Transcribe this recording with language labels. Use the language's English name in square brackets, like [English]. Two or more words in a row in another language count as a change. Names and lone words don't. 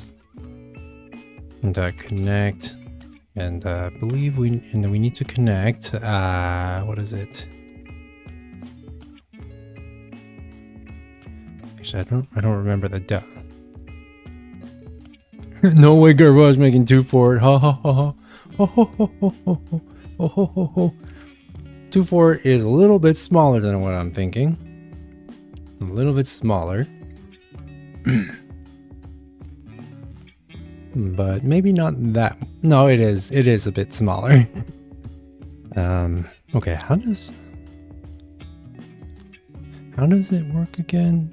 [English] And connect, and believe we need to connect. What is it? Actually, I don't remember the No way, Garage making 2 for it. Ha ha ha ha. Ho ho ho ho ho ho ho ho ho. 2 for it is a little bit smaller than what I'm thinking. A little bit smaller. But maybe not that. No, it is a bit smaller. Okay, how does it work again?